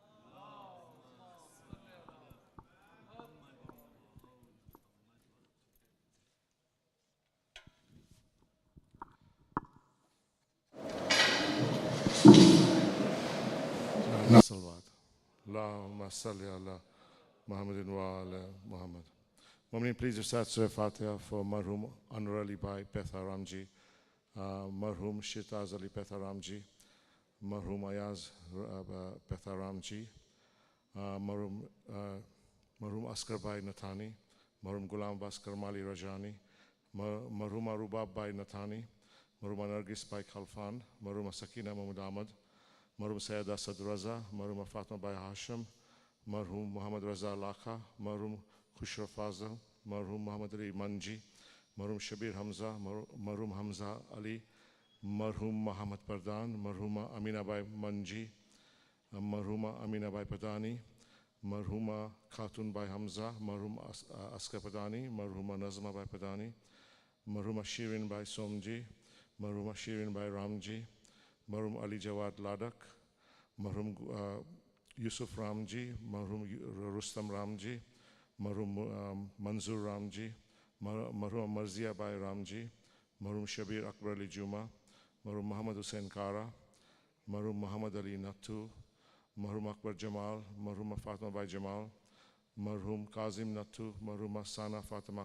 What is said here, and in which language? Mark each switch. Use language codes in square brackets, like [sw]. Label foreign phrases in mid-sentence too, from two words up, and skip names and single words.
[ar] صلوات اللہم صلی علی محمد وعلی محمد. [en] Mu'mineen, please recite Surah Fatiha for Marhum Anwar Ali Bhai Petharam Ji, Marhum Shitaz Ali Petharam Ji, Marhum Ayaz Petharamji, Marhum Askar Bhai Nathani, Marhum Ghulam Baskar Mali Rajani, Marhuma Rubab Bhai Nathani, Marhuma Nargis Bhai Khalfan, Marhuma Sakina Mahmud Ahmad, Marhum Sayyid Asad Raza, Marhuma Fatma Bhai Hashim, Marhum Muhammad Raza Lakha, Marhum Khushra Fazal, Marhum Muhammad Ali Manji, Marhum Shabir Hamza, Marhum Hamza Ali, Marhum Muhammad Pardhan, Marhuma Amina Bai Manji, Marhuma Amina Bai Padani, Marhuma Khatun Bai Hamza, Marhum Askar Padani, Marhuma Nazma Bai Padani, Marhuma Shirin Bai Somji, Marhuma Shirin Bai Ramji, Marhum Ali Jawad Ladak, Marhum Yusuf Ramji, Marhum Rustam Ramji, Marhum Manzur Ramji, Marhum Marzia Bai Ramji, Marhum Shabir Akbar Ali Juma, Marhum Muhammad Hussain Kara, Marhum Muhammad Ali Nattu, Marhum Akbar Jamal, Marhum Fatma Bai Jamal, Marhum Kazim Nattu, Marhum Sana Fatima